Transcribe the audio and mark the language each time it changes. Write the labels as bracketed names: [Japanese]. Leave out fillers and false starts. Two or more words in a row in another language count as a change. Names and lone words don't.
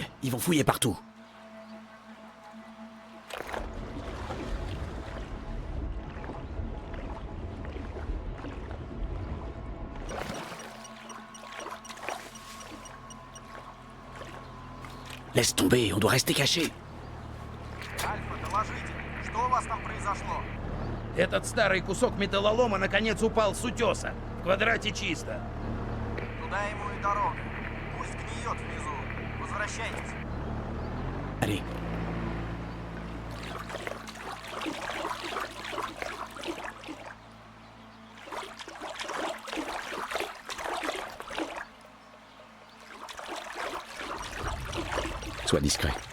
[French] Ils vont fouiller partout. Laisse tomber, on doit rester caché. [Russian] Альфа, доложите, что у вас там произошло? Этот старый кусок металлолома наконец упал с утеса. В квадрате чисто. Туда ему и дорога. Пусть гниет внизу. Возвращайтесь. [French] Allez. Sois discret.